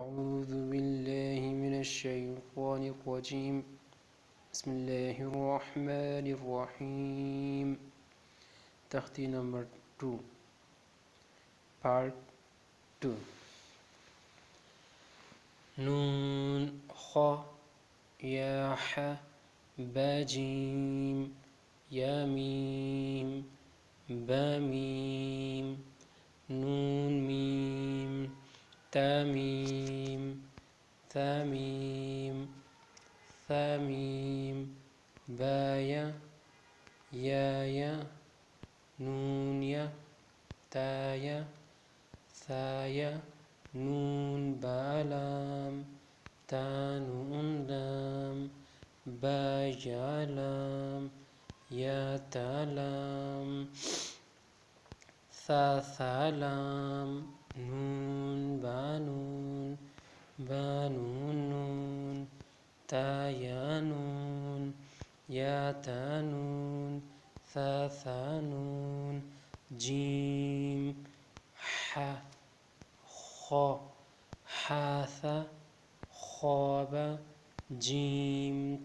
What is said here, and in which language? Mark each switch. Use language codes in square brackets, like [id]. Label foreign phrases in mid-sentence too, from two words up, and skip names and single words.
[ar] أعوذ بالله من الشيطان الرجيم بسم الله الرحمن الرحيم [ur] تختی نمبر 2 part 2 نون خ یا ح با جیم یا میم با میم نون میم تا میم ثا میم ثا میم با یا نون تا ثا نون با لام تا نون لام با یا لام یا تا لام ثا لام نون با نون نون تا یا نون یا تا نون ثا نون جیم ح خ حاث خواب جیم